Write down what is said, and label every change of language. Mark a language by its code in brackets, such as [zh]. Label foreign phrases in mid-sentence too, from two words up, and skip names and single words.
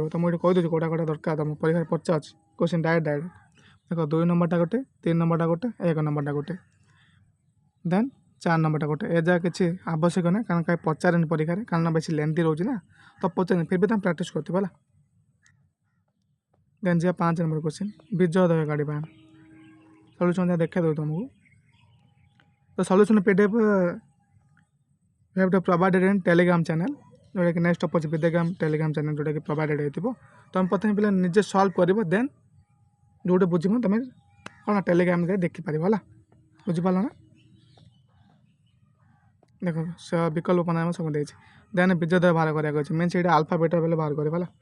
[or] ତ ମୁଁ ଏଇଠି କହିଦେଉଛି କେଉଁଟା ଦରକାର ତୁମ ପରୀକ୍ଷାରେ ପଚାରୁଛି [en] question direct [or] ଦେଖ 2 ନମ୍ବରଟା ଗୋଟେ 3 ନମ୍ବରଟା ଗୋଟେ 1 ନମ୍ବରଟା ଗୋଟେ ଦେନ୍ 4 ନମ୍ବରଟା ଗୋଟେ ଏ ଯାହା କିଛି ଆବଶ୍ୟକ ନାହିଁ କାରଣ କାହିଁ ପଚାରେନି ପରୀକ୍ଷାରେ କାରଣ ବେଶୀ ଲେନ୍ଦି ରହୁଛି ନା ତ ପଚାରେନି ଫିର୍ ବି ତୁମେ ପ୍ରାକ୍ଟିସ୍ କରୁଥିବ ହେଲା। ଦେନ୍ ଯିବା 5 [en] number question [or] ବିଜୟୋଦୟ କାଢ଼ିବା ସଲ୍ୟୁସନ୍ ଯାହା ଦେଖାଇ ଦେଉ ତୁମକୁ। ତ ସଲ୍ୟୁସନ୍ [en] PDF we have to provided in Telegram channel [or] ଯେଉଁଟାକି [en] next app [or] ଅଛି ବିଦ୍ୟାଗ୍ରାମ [en] Telegram channel [or] ଯେଉଁଟାକି ପ୍ରୋଭାଇଡ଼େଡ଼ ହେଇଥିବ। ତୁମେ ପ୍ରଥମେ ପିଲା ନିଜେ ସଲ୍ଭ କରିବ ଦେନ୍ ଯେଉଁଟା ବୁଝିବ ତୁମେ କ'ଣ ଟେଲିଗ୍ରାମରେ ଦେଖିପାରିବ ହେଲା ବୁଝିପାରିଲ ନା। ଦେଖ ବିକଳ୍ପ ପରିଣାମ ସବୁ ଦେଇଛି ଦେନ୍ ବିଜୟୋଦୟ ବାହାର କରିବାକୁ ଅଛି ମିନ୍ସ ଏଇଟା [en] alpha beta value [or] ବାହାର କରିବ ହେଲା।